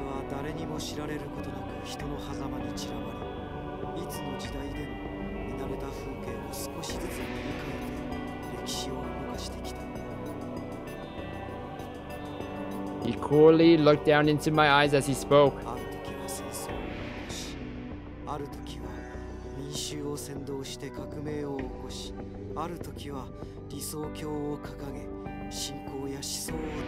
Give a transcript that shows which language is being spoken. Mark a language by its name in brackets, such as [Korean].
[Japanese] 誰にも知られることなく人の狭間に散らばり、いつの時代でも見慣れた風景を少しずつ塗り替えて歴史を動かしてきた。 [English] He coolly looked down into my eyes as he spoke. [Japanese] ある時は戦争を起こし、ある時は民衆を扇動して革命を起こし、ある時は理想郷を掲げ信仰や思想を説いた。